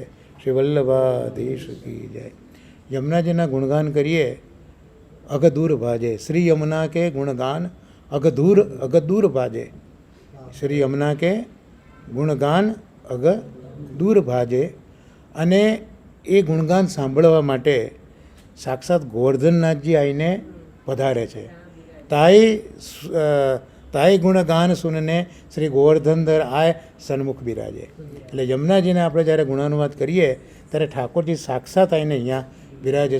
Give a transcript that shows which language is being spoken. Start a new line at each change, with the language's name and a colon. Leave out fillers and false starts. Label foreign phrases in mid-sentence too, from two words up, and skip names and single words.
Hindi: श्री वल्लभाधीश की जय.
Gujarati: યમુનાજીના ગુણગાન કરીએ
Braj: अगदूर भाजे. श्री यमुना के गुणगान अगदूर भाजे. श्री यमुना के गुणगान अगदूर भाजे.
Gujarati: અને એ ગુણગાન સાંભળવા માટે સાક્ષાત ગોવર્ધનનાથજી આવીને પધારે છે.
Braj: ताई गुणगान सुनने श्री गोवर्धनधर आय सन्मुख बिराजे.
Gujarati: એટલે યમુનાજીને આપણે જ્યારે ગુણાનુવાદ કરીએ ત્યારે ઠાકોરજી સાક્ષાત આવીને અહીંયા બિરાજે છે.